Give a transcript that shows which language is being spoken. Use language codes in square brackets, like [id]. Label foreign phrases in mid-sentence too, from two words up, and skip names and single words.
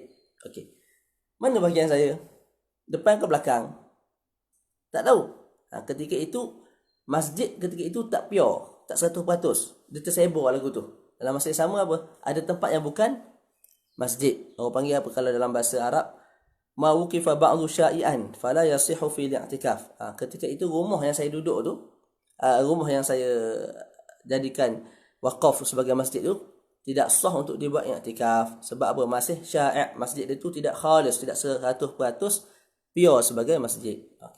[ms] Okey. Mana bahagian saya? Depan ke belakang? Tak tahu. Ketika itu masjid ketika itu tak pure, tak 100%. Dia tersebar lagu tu. Dalam masa yang sama apa? Ada tempat yang bukan masjid. Orang panggil apa kalau dalam bahasa Arab? [ar] ما وقف بعضه شائعا فلا يصح في اعتكاف. [ms] Ketika itu rumah yang saya duduk tu, rumah yang saya jadikan wakaf sebagai masjid tu tidak sah untuk dibuat i'tikaf. Sebab apa? Masih sya'i', masjid itu tidak khalis, tidak 100% pure sebagai masjid. Okey.